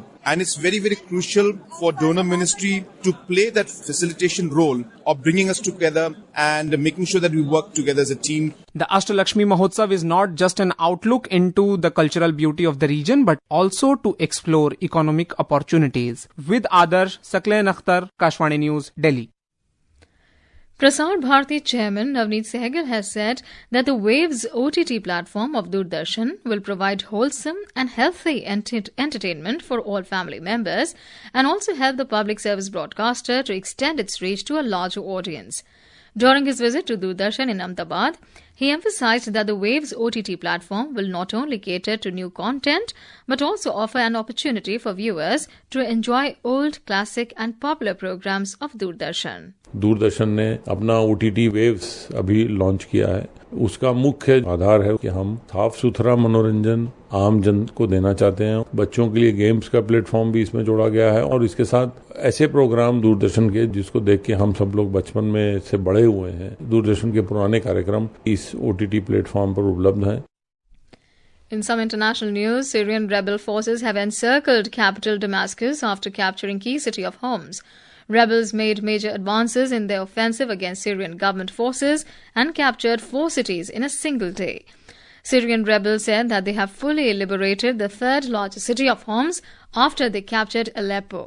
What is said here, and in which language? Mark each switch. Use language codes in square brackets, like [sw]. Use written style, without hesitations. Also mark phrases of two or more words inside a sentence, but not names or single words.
[en] And it's very, very crucial for donor ministry to play that facilitation role of bringing us together and making sure that we work together as a team. The Ashtalakshmi Mahotsav is not just an outlook into the cultural beauty of the region, but also to explore economic opportunities. With Adarsh, Saklain Akhtar, Kashwani News, Delhi. Prasar Bharati chairman Navneet Sehgal has said that the Waves OTT platform of Doordarshan will provide wholesome and healthy entertainment for all family members and also help the public service broadcaster to extend its reach to a larger audience. During his visit to Doordarshan in Ahmedabad, he emphasized that the Waves OTT platform will not only cater to new content but also offer an opportunity for viewers to enjoy old, classic and popular programs of Doordarshan. [hi] दूरदर्शन ने अपना OTT वेव्स अभी लॉन्च किया है। उसका मुख्य आधार है कि हम साफ सुथरा मनोरंजन आम जन को देना चाहते हैं। बच्चों के लिए गेम्स का प्लेटफॉर्म भी इसमें जोड़ा गया है और इसके साथ ऐसे प्रोग्राम दूरदर्शन के जिसको देख के हम सब लोग बचपन में से बड़े हुए हैं। दूरदर्शन के पुराने कार्यक्रम इस [en] OTT platform [hi] पर उपलब्ध हैं। [en] In some international news, Syrian rebel forces have encircled capital Damascus after capturing key city of Homs. Rebels made major advances in their offensive against Syrian government forces and captured 4 cities in a single day. Syrian rebels said that they have fully liberated the third largest city of Homs after they captured Aleppo.